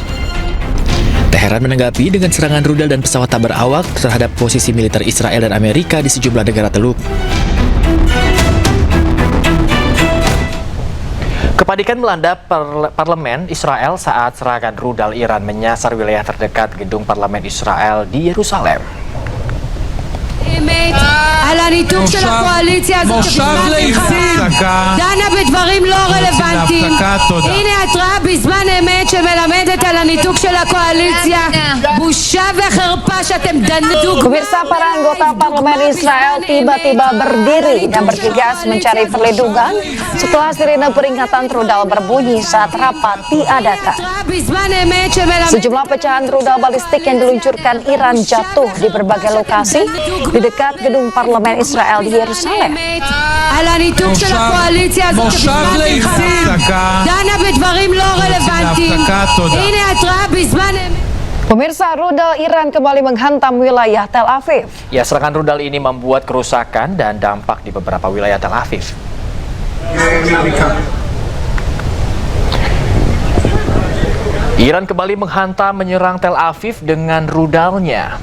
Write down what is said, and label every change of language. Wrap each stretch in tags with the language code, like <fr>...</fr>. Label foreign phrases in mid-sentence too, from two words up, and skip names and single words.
<id>Teheran menanggapi dengan serangan rudal dan pesawat tak berawak terhadap posisi militer Israel dan Amerika di sejumlah negara Teluk. Kepanikan melanda parlemen Israel saat serangan rudal Iran menyasar wilayah terdekat gedung parlemen Israel di Yerusalem.</id> <he>על הניתוק של הקואליציה הזאת שבזמן מלחמה דנה בדברים לא רלוונטיים. הנה התראה בזמן אמת שמלמדת על הניתוק של הקואליציה. בושה וחרפה שאתם דנדו.</he> <id>Pemirsa, para anggota parlemen Israel tiba-tiba berdiri dan bergegas mencari perlindungan setelah sirine peringatan rudal berbunyi saat rapat diadakan. Sejumlah pecahan rudal balistik yang diluncurkan Iran jatuh di berbagai lokasi di dekat gedung parlemen Israel di Yerusalem.</id> <he>על הניתוק של הקואליציה הזאת שבזמן מלחמה דנה בדברים לא רלוונטיים. הנה התראה בזמן אמת.</he> <id>Pemirsa, rudal Iran kembali menghantam wilayah Tel Aviv. Ya, serangan rudal ini membuat kerusakan dan dampak di beberapa wilayah Tel Aviv. Iran kembali menghantam menyerang Tel Aviv dengan rudalnya.</id>